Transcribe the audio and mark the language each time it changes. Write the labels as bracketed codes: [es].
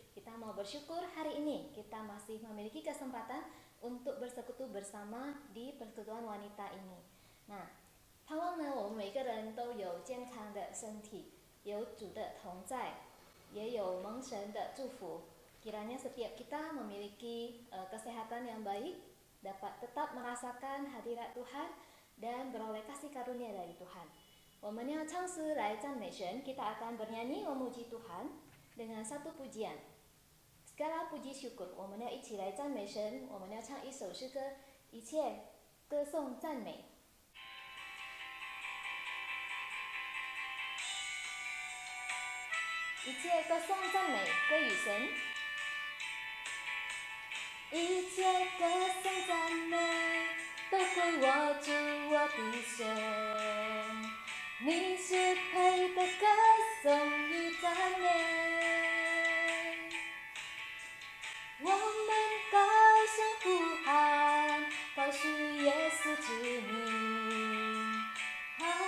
[id] Kita mau bersyukur hari ini kita masih memiliki kesempatan untuk bersekutu bersama di persekutuan wanita ini. [zh] 那盼望呢，我们每个人都有健康的身体，有主的同在，也有蒙神的祝福. [id] Kiranya setiap kita memiliki kesehatan yang baik, dapat tetap merasakan hadirat Tuhan dan beroleh kasih karunia dari Tuhan. [zh] 我们要唱诗来赞美神, [id] kita akan bernyanyi memuji Tuhan dengan satu pujian. Segala puji syukur, [zh] 我们要一起来赞美神，我们要唱一首诗歌，一切歌颂赞美。一切歌颂赞美归于神，一切歌颂赞美都归我主我的神，你是配的歌颂与赞美，我们高声呼喊，高举耶稣之名，哈